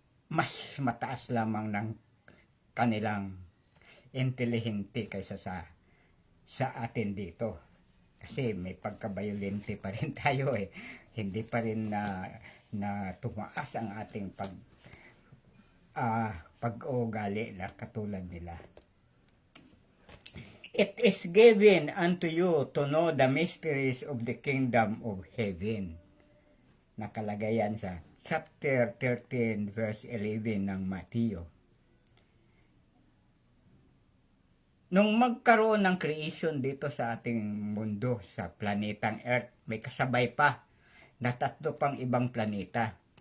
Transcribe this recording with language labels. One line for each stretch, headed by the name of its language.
Filipino: Mas mataas lamang ng kanilang intelihente kaysa sa atin dito. Kasi may pagka-violente pa rin tayo eh. Hindi pa rin na tumaas ang ating pag-uugali na katulad nila.
English: It is given unto you to know the mysteries of the kingdom of heaven.
Filipino: Nakalagay yan sa chapter 13 verse 11 ng Mateo. Nung magkaroon ng creation dito sa ating mundo, sa planetang Earth, may kasabay pa na 3 pang ibang planeta.